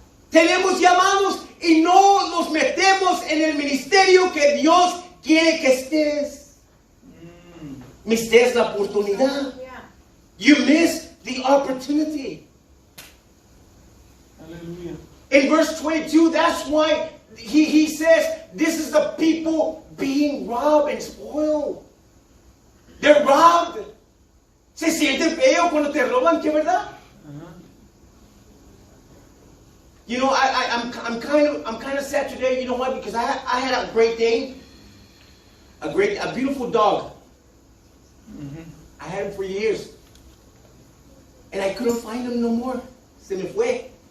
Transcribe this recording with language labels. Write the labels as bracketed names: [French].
[Spanish] Tenemos llamados y no nos metemos en el ministerio que Dios quiere que estés. Mistes la oportunidad. [English] You miss the opportunity. Hallelujah. In verse 22, that's why he says, this is the people being robbed and spoiled. They're robbed. [Spanish] Se siente feo cuando te roban, ¿qué verdad? [English] You know, I'm kind of sad today. You know why? Because I had a great day, a beautiful dog. I had him for years, and I couldn't find him no more. [Spanish] Se me fue.